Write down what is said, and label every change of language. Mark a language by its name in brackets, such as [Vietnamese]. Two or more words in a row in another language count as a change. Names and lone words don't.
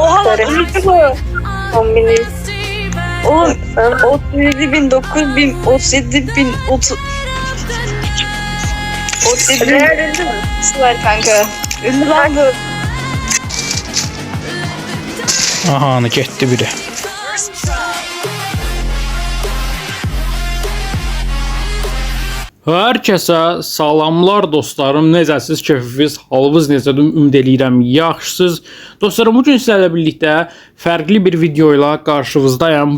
[Turkish] Neyse bu. Kombini. Oğlum 37 bin, 9 bin, 37 bin, 30... 37 bin var kanka. Ünlü lan bu. Aha, getdi biri. [Azerbaijani] Hər kəsə salamlar dostlarım, necəsiz, keyfiniz, halınız necədir, ümid edirəm yaxşısınız. Dostlarım, bugün sizlərlə birlikdə fərqli bir video ilə qarşınızdayım.